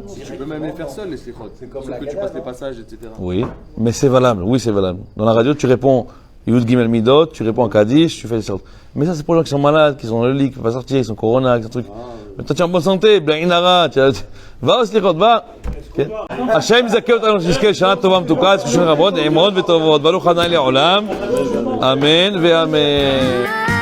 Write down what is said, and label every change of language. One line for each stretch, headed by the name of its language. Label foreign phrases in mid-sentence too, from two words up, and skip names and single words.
French: Tu peux même les faire seul, les slichot. C'est comme Sauf la que tu Gada, passes les non? passages, etc. Oui, mais c'est valable. Oui, c'est valable. Dans la radio, tu réponds
Hebrew: יוד גימל מידות,
French: tu réponds en Kaddish, tu fais les sortes. Mais ça, c'est pour les gens qui sont malades, qui sont dans le lit, qui ne peuvent pas sortir, qui sont corona, qui sont trucs. Mais toi, tu es en bonne santé, bien inara, va au slichot, va.
Hebrew: Hashem יזכה אותנו שנזכה לשנה טובה מתוקה, זכו שנה רבות, נעימות וטובות, ברוך ה' לעולם, אמן ואמן.